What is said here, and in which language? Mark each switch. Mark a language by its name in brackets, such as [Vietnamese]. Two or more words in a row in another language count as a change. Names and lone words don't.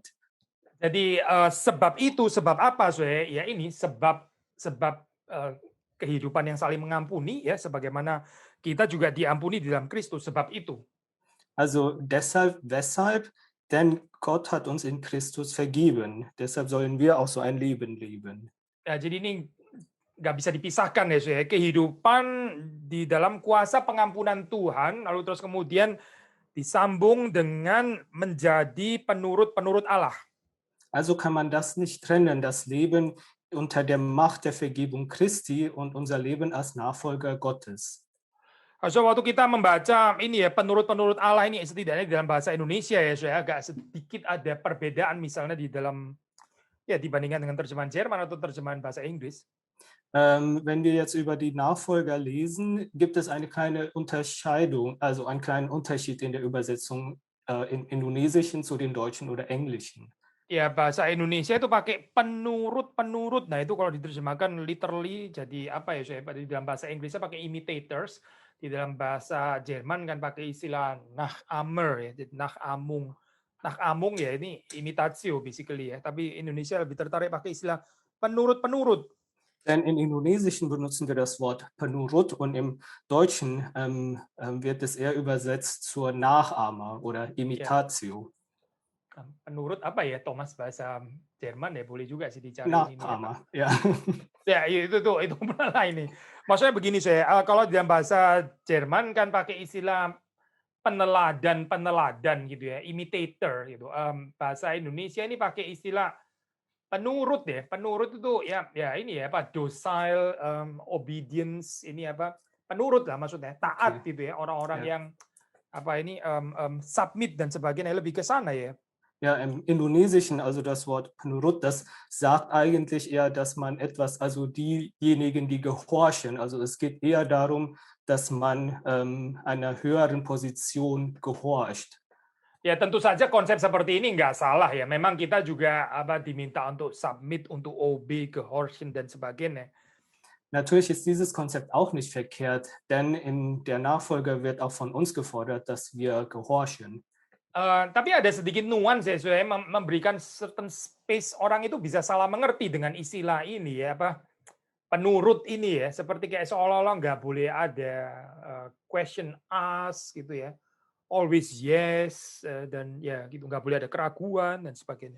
[Indonesian] Jadi sebab itu, sebab apa? Ya ini sebab kehidupan yang saling mengampuni, ya sebagaimana kita juga diampuni di dalam Kristus, sebab itu. [German] Also deshalb, weshalb? Denn Gott hat uns in Christus vergeben. Deshalb sollen wir auch so ein Leben leben. [Indonesian] Ya, jadi ini nggak bisa dipisahkan ya, kehidupan di dalam kuasa pengampunan Tuhan, lalu terus kemudian disambung dengan menjadi penurut-penurut Allah. [German] Also kann man das nicht trennen, das Leben unter der Macht der Vergebung Christi und unser Leben als Nachfolger Gottes. [Indonesian] So, waktu kita membaca ini ya penurut-penurut Allah ini setidaknya di dalam bahasa Indonesia ya, saya agak sedikit ada perbedaan misalnya di dalam ya dibandingkan dengan terjemahan Jerman atau terjemahan bahasa Inggris. [German] Wenn wir jetzt über die Nachfolger lesen, gibt es eine kleine Unterscheidung, also einen kleinen Unterschied in der Übersetzung im Indonesischen zu den Deutschen oder Englischen. [Indonesian] Ya, bahasa Indonesia itu pakai penurut-penurut. Nah, itu kalau diterjemahkan literally jadi apa ya, saya di dalam bahasa Inggrisnya pakai imitators. Di dalam bahasa Jerman kan pakai istilah Nachamer ya, jadi Nachahmung. Nachahmung ya ini imitatio basically ya, tapi Indonesia lebih tertarik pakai istilah penurut-penurut. [German] Denn im Indonesischen benutzen wir das Wort penurut und im Deutschen wird es eher übersetzt zur Nachahmer oder Imitatio. [Indonesian] Penurut apa ya, Thomas bahasa Jerman ya, boleh juga sih dicari Nachahmer, ini. Ya. Ya itu malah ini. Maksudnya begini saya, kalau dalam bahasa Jerman kan pakai istilah peneladan gitu ya, imitator gitu. Bahasa Indonesia ini pakai istilah penurut ya. Penurut itu ya ini ya apa, [English] docile, obedience, [Indonesian] ini apa, penurut lah maksudnya, taat gitu ya, orang-orang yang apa ini submit dan sebagainya, lebih ke sana ya. [German] Ja, im Indonesischen, also das Wort penurut, das sagt eigentlich eher, dass man etwas, also diejenigen, die gehorchen, also es geht eher darum, dass man einer höheren Position gehorcht. [Indonesian] Ya tentu saja konsep seperti ini nggak salah ya. Memang kita juga diminta untuk submit, untuk obey, gehorchen dan sebagainya. [German] Natürlich ist dieses Konzept auch nicht verkehrt, denn in der Nachfolger wird auch von uns gefordert, dass wir gehorchen. [Indonesian] Tapi ada sedikit nuans ya, saya memberikan [English] certain space, [Indonesian] orang itu bisa salah mengerti dengan istilah ini ya, apa penurut ini ya, seperti kayak seolah-olah nggak boleh ada [English] question ask [Indonesian] gitu ya, [English] always yes, [Indonesian] dan ya gitu, nggak boleh ada keraguan dan sebagainya.